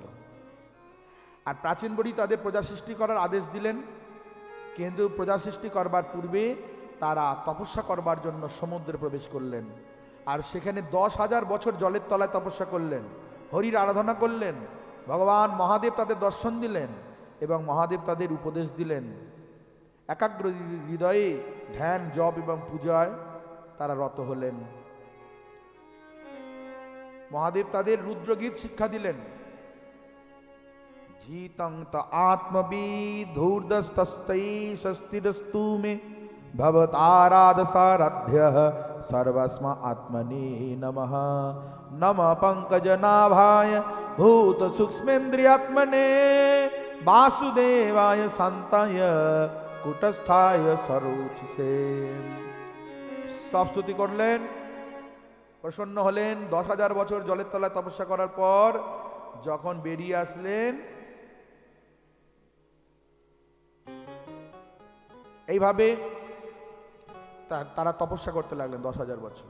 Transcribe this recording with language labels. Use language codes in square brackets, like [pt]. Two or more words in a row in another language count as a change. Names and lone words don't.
[bn] আর প্রাচীন বর্হি তাদের প্রজা সৃষ্টি করার আদেশ দিলেন, কিন্তু প্রজা সৃষ্টি করবার পূর্বে তারা তপস্যা করবার জন্য সমুদ্রে প্রবেশ করলেন, আর সেখানে 10,000 বছর জলের তলায় তপস্যা করলেন, হরির আরাধনা করলেন। ভগবান মহাদেব তাদের দর্শন দিলেন এবং মহাদেব তাদের উপদেশ দিলেন। একাগ্র হৃদয়ে ধ্যান, জপ এবং পূজায় তারা রত হলেন। মহাদেব তাদের রুদ্রগীত শিক্ষা দিলেন। [sa] जीतं त आत्मविधूर्दस्तस्तै स्वस्तिरस्तु मे भवताराधसाराध्यः सर्वस्म आत्मने नमः। नमः पंकजनाभाय भूतसूक्ष्मेन्द्रियात्मने वासुदेवाय शान्ताय कूटस्थाय सरोचिषे। [bn] সব স্তুতি করলেন, প্রসন্ন হলেন। 10,000 বছর জলের তলায় তপস্যা করার পর যখন বেরিয়ে আসলেন, এইভাবে তারা তপস্যা করতে লাগলেন 10,000 বছর।